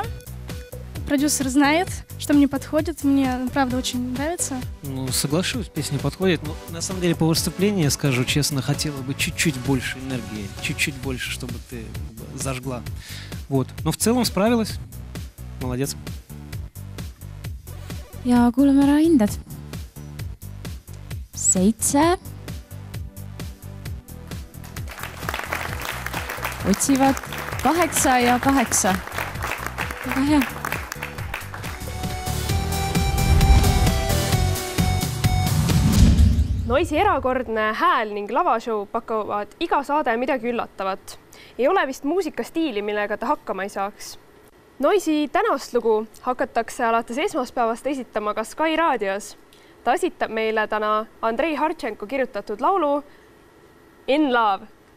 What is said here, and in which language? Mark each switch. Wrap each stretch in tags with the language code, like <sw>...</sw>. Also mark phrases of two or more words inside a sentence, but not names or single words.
<ru>Продюсер знает, что мне подходит, мне, правда, очень нравится. Соглашусь, песня подходит, но на самом деле по выступлению, я скажу честно, хотела бы чуть-чуть больше энергии, чуть-чуть больше, чтобы ты зажгла. Вот. Но в целом справилась. Молодец.</ru> <et>Ja kuulame ära hinded. 7. Otsivad 8 ja 8. Väga hea. Noisi erakordne hääl ning lavashow pakuvad iga saade midagi üllatavat. Ei ole vist muusikastiili, millega ta hakkama ei saaks. Noisi tänast lugu hakatakse alates esmaspäevast esitama ka Sky raadios. Ta esitab meile täna Andrei Hartšenko kirjutatud laulu In Love.</et>